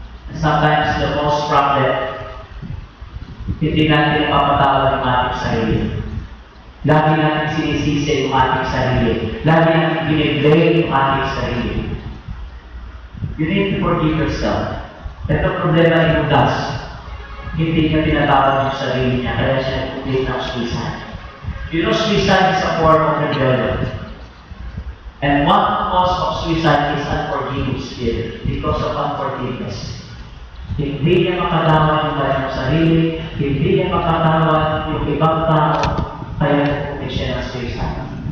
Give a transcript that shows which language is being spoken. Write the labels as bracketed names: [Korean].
[English] And sometimes the most problem, [Filipino] hindi natin napapatawad yung ating sarili. Lagi natin sinisisi yung ating sarili. Lagi natin biniblame yung ating sarili. [English] You need to forgive yourself. [Filipino] Ito problema ni Judas. Hindi niya tinatawad yung sarili niya, kaya siya nag-complete ng suicide. [English] You know, suicide is a form of rebellion. And one cause of suicide is unforgiving spirit because of unforgiveness. [Filipino] Hindi niya makatawad yung kanyang sarili, hindi niya makatawad yung ibang tao, kaya nag-complete siya ng suicide.